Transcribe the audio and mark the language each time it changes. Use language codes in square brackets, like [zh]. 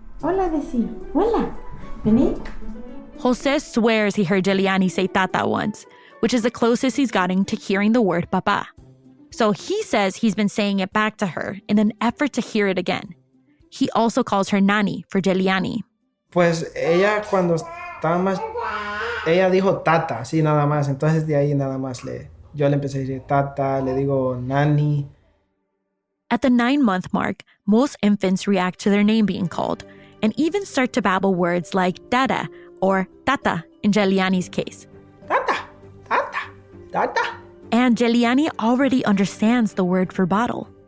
[es] Hola, vecino. Hola. Vení. [en] José swears he heard Jelyani say tata once, which is the closest he's gotten to hearing the word papa. So he says he's been saying it back to her in an effort to hear it again. He also calls her Nani for Jelyani. [es] Pues ella cuando Estaba más, ella dijo tata, así nada más. Entonces de ahí nada más yo le empecé a decir tata, le digo nani. [en] At the 9-month mark, most infants react to their name being called and even start to babble words like dada or tata in Jelyani's case. [es] Tata, tata, tata. [en] And Jelyani already understands the word for bottle.